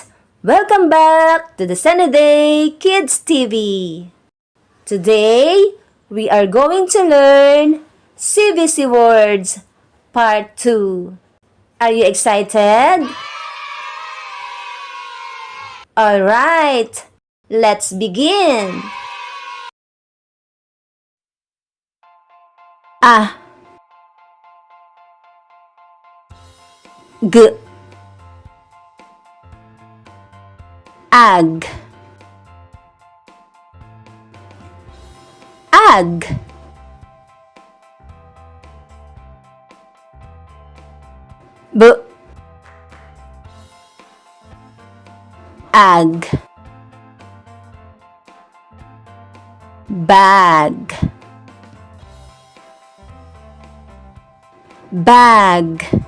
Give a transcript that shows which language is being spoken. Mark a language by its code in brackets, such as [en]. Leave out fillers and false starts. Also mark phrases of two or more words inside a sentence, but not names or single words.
[en] Welcome back to the SunnyDay Kids TV. Today, we are going to learn CVC Words Part 2. Are you excited? Alright, let's begin. A G Ag Ag B Ag Bag Bag